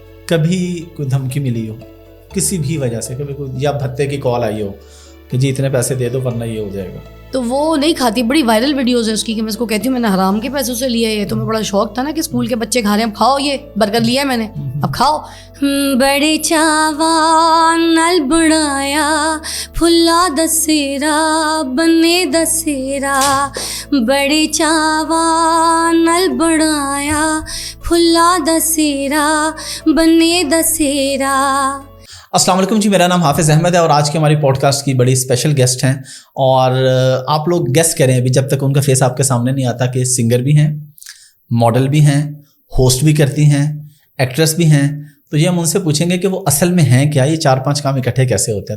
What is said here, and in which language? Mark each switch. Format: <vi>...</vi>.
<ur>کبھی کوئی دھمکی ملی ہو کسی بھی وجہ سے, کبھی کوئی یا بھتے کی کال آئی ہو کہ جی اتنے پیسے دے دو ورنہ یہ ہو جائے گا؟ تو وہ نہیں کھاتی. بڑی وائرل ویڈیوز ہیں اس کی کہ میں اس کو کہتی ہوں میں نے حرام کے پیسوں سے لیا ہے. تمہیں بڑا شوق تھا نا کہ اسکول کے بچے کھا رہے ہیں, اب کھاؤ یہ برگر لیا ہے میں نے اب کھاؤ.</ur> <pa>بڑے چاواں نال بنایا پھلا دسیرا بنے دسیرا بڑے چاواں نال بنایا پھلا دسیرا بنے دسیرا.</pa> <ur>السلام علیکم جی, میرا نام حافظ احمد ہے اور آج کی ہماری پوڈ کاسٹ کی بڑی اسپیشل گیسٹ ہیں. اور آپ لوگ گیسٹ کریں ابھی جب تک ان کا فیس آپ کے سامنے نہیں آتا کہ سنگر بھی ہیں, ماڈل بھی ہیں, ہوسٹ بھی کرتی ہیں, ایکٹریس بھی ہیں. تو یہ ہم ان سے پوچھیں گے کہ وہ اصل میں ہیں کیا, یہ 4-5 کام اکٹھے کیسے ہوتے ہیں.</ur>